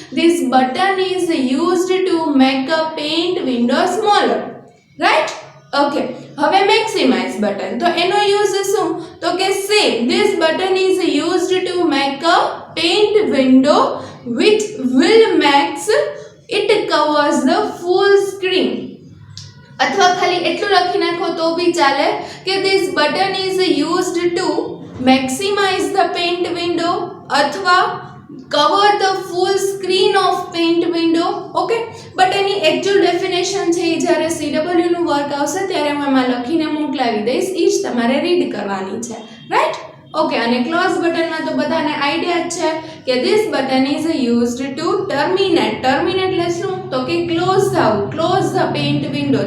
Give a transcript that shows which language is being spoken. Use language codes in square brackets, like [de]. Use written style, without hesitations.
[en] This button is used to make a paint window smaller, right? [gu] Okay, હવે maximise button, તો એનો use શું? તો કે [en] Same, this button is used to make a paint window which will makes it covers the full screen. [gu] અથવા ખાલી એટલું લખી નાખો તો બી ચાલે કે [en] this button is used to maximize the paint window અથવા cover the full screen of paint window. [gu] Okay, but any actual definition છે એ જ્યારે CW નું વર્ક આવશે ત્યારે હું એમાં લખીને મોકલાવી દઈશ, એ જ તમારે રીડ કરવાની છે, રાઈટ? ઓકે, અને ક્લોઝ બટનમાં તો બધાને આઈડિયા જ છે કે [en] This button is used to terminate. [gu] Terminate એટલે શું? તો કે ક્લોઝ થવું, [en] Close the paint window.